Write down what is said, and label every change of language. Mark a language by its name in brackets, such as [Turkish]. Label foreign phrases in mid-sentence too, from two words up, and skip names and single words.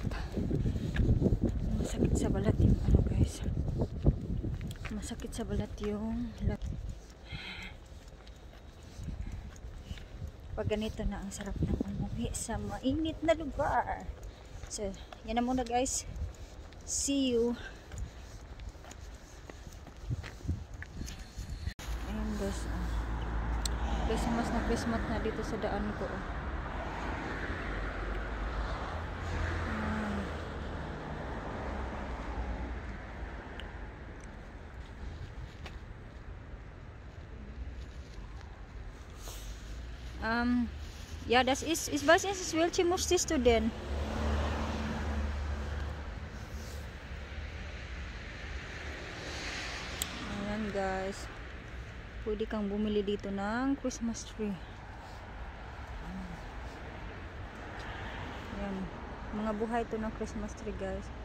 [Filipino] Ang sakit sa balat yung guys. Masakit sa balat yung pag ganito na, ang sarap ng umuwi sa mainit na lugar. So, yan na muna guys. [English] See you. [Filipino] Ayan guys. Christmas na dito sa daan ko. [German] Ja, das ist, ich weiß nicht, welche musstest du denn? [Filipino] Ayan guys, pwede kang bumili dito ng [English] Christmas tree. [Filipino] Ayan, mga buhay to ng [English] Christmas tree [Filipino] guys.